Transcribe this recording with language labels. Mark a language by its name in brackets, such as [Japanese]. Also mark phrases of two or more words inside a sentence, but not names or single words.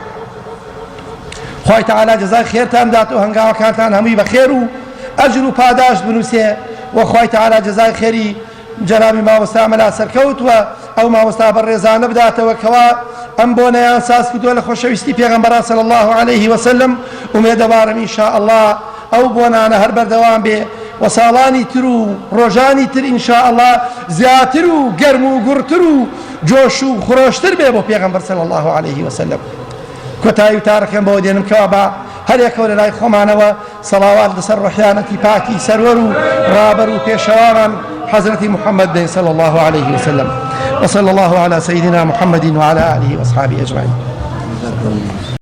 [Central Kurdish] خوای تەعالا جەزای خێرتان دات و هەنگاوەکانتان هەمووی بە خێر و ئەجر و پاداش بنووسێ و خوای تەعالا جەزای خێری جەنابی مامۆستا مەلا سەرکەوتووە ئەو مامۆستا بەڕێزانە بداتەوە کەوا ئەم بۆنەیان ساز کردووە لە خۆشەویستی پێغەمبەر [Arabic] صلی الله عليه وسلم [Central Kurdish] ومێدەبارم [Arabic] ئینشاء الله [Central Kurdish] ئەو بۆنانە هەر بەردەوام بێ و ساڵانی تر و ڕۆژانی تر [Arabic] ئینشاء الله [Central Kurdish] زیاتر و گەرم و گوڕتر و جۆش و خۆشتر بێ بۆ پێغەمبەر [Arabic] صلی الله عليه وسلم. [Central Kurdish] کۆتایی وتارەکەم بەوە دێنم کەوا بە هەر یەکەوە لە لای خۆمانەوە سەڵاوات لەسەر ڕۆحیانەتی پاکی سەروەر و ڕابەر و پێشەوامان حضرت محمد بن [Arabic] صلى الله عليه وسلم وصلى الله على سيدنا محمد وعلى آله وأصحابه أجمعين.